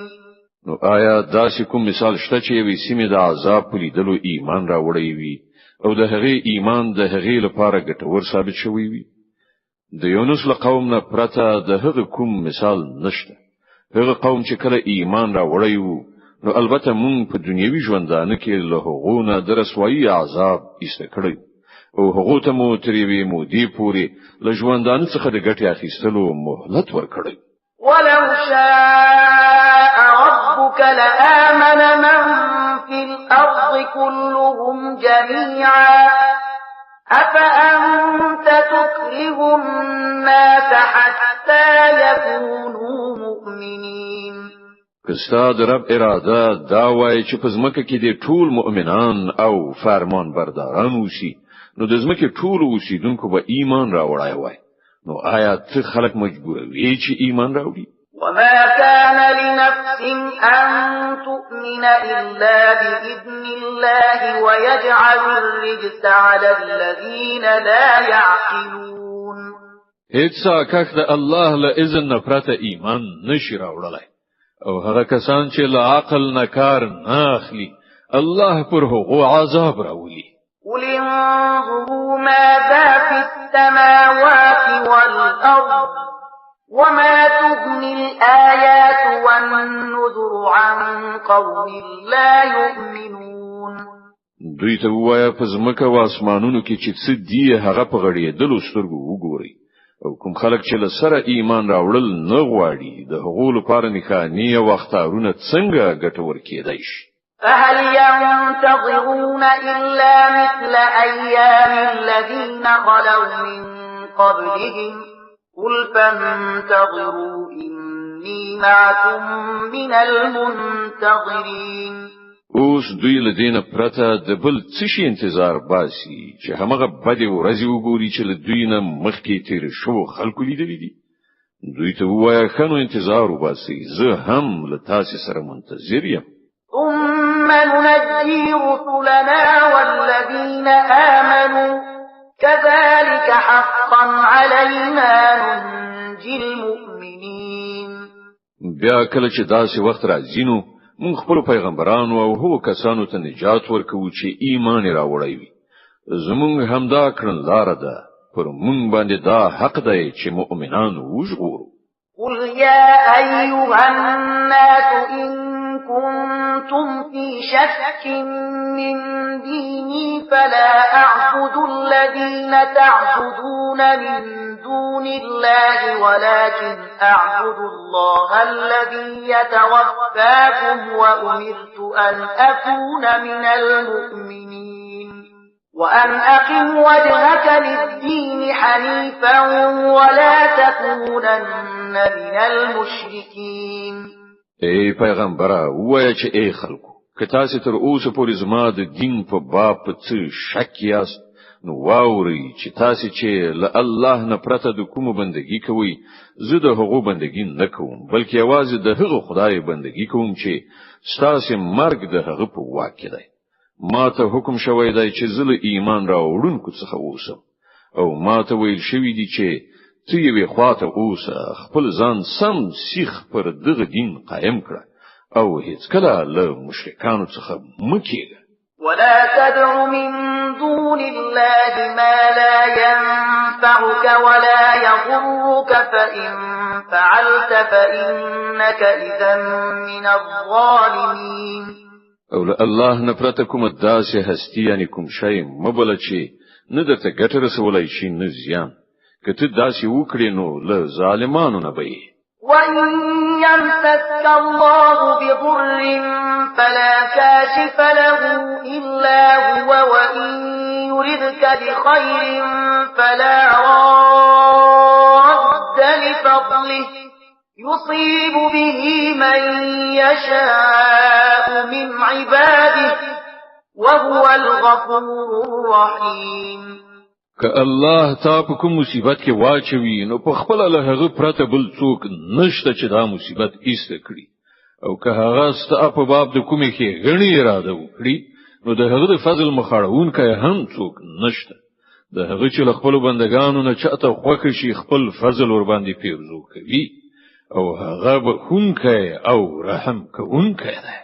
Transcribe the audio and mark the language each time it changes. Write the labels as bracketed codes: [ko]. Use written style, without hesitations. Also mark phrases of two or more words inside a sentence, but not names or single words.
[ps] نو آیا داسې کوم مثال شته چې وي سیمه د عذاب په لیدلو ایمان راوړی وي او د هغه ایمان د هغه لپاره ګټور ثابت شوی وي؟ د یونس له قوم نه پرته د هغه کوم مثال نشته. هغه قوم چې کله ایمان راوړی وو نو البته مونږ په دنیوي ژوندانه کې له هغو نه د رسوایی عذاب ایسته کړی او هغه ته مو تریوي مودي پوری له ژوندانه څخه د ګټې اخیستلو مهلت ورکړی. [ar] ولو شاء ربك لآمن من في الأرض كلهم جميعا أفأنت تكره الناس حتى يكونوا مؤمنين. [ps] کستا د رب اراده دا وای چې په ځمکه کې د ټول مؤمنان او فرمان برداران وشي نو د ځمکې ټول اوسیدونکو به ایمان راوړای وای نو آیا ته خلک مجبوروي چې ایمان راوړي؟ [ar] وما كان لنفس أن تؤمن إلا بإذن الله ويجعل الرجس على الذين لا يعقلون. [ps] هیڅ کښ د الله له اذن نه پرته ایمان نشي راوړلای او هغه کسان چې له عقل نه کار نه اخلي الله پر هغو عذاب راولي. [ar] قل انظروا ماذا في السماوات والأرض وما تغني الآيات والنذر عن قوم لا يؤمنون. [ps] دوی ته وایا په زمکه او اسمانونو کې چې څه دی هغه په غړېدلو سترګو وګوري او کوم خلک چې له سره ایمان راوړل نه غواړي د هغو لپاره نښانې او اختارونه څنګه ګټور کېدای شي. [ar] فهل ينتظرون إلا مثل أيام الذين خلوا من قبلهم قل فانتظروا إني معكم من المنتظرين. [ps] اوس دوی له دینه پرته د بل څه شي انتظار باسي چې همغه بده ورځي وګوري چې له دوی نه مخکې تیر شو خلکو لیدلې دي. دوی ته وایي خنو انتظار وباسي زه هم له تاسو سره منتظر یم. [ar] ثم ننجي رسلنا والذين آمنوا كذلك حقا علينا ننجي المؤمنين. [ps] بیا کله چې داسې وخت راځي نو مونږ خپل پیغمبرانو او هغو کسانو ته نجات ورکوو چې ایمان راوړی وي. زمونږ همدا کړنلاره ده پر مونږ باندې دا حق دی چې مؤمنان وژغورو. [ar] قل يا أيها الناس إن كنتم في شك من ديني فلا أعبد الذين تعبدون من دون الله ولكن أعبد الله الذي يتوفاكم وأمرت أن أكون من المؤمنين وأن أقم وجهك للدين حنيفا ولا تكونن من المشركين. [ps] ای پیغمبره وایه چې ای خلکو که تاسو تر اوسه پورې زما د دین په باب په څه شک یاست نو واورئ چې تاسو چې له الله نه پرته د کومه بندګي کوئ زه د هغو بندګي نه کوم بلکې یوازې د هغه خدای بندګي کوم چې ستاسو مرګ د هغه په واک کې دی. ما ته حکم شوی دی چې زه له ایمان راوړونکو څخه اوسم او ما ته ویل شوی دی چې ته یې خواته اوسه خپل ځان سم سیخ پر دغه دین قائم کړه او هیڅ کله له مشرکانو څخه مکیږه. [ar] ولا تدع من دون الله ما لا ينفعك ولا يضرك فإن فعلت فإنك إذا من الظالمين. [ps] او له الله نه پرته کوم داسې هستی یعنی کوم شی مبل چې نه درته ګټه رسولای شي نه زیان کته داسې وکړې نو له ظالمانو نه به. [ar] وَإِن يَمْسَسْكَ اللَّهُ بِضُرٍّ فَلَا كَاشِفَ لَهُ إِلَّا هُوَ وَإِن يُرِدْكَ بِخَيْرٍ فَلَا رَادَّ لِفَضْلِهِ يُصِيبُ بِهِ مَن يَشَاءُ مِنْ عِبَادِهِ وَهُوَ الْغَفُورُ الرَّحِيمُ. [ps] که الله تا په کوم مصیبت کې واچوي نو په خپل له هغه پرته بل څوک نشته چې دا مصیبت ایسته کړي او که هغه ستا په باب د کومې کې غنی اراده وکړي نو د هغه د فضل مخاړون کې هم څوک نشته. د هغه چې خپل بندگانو نه چاته خوښ شي خپل فضل ور باندې پیرزو کوي او هغه به خونکه او رحم کوونکی دی.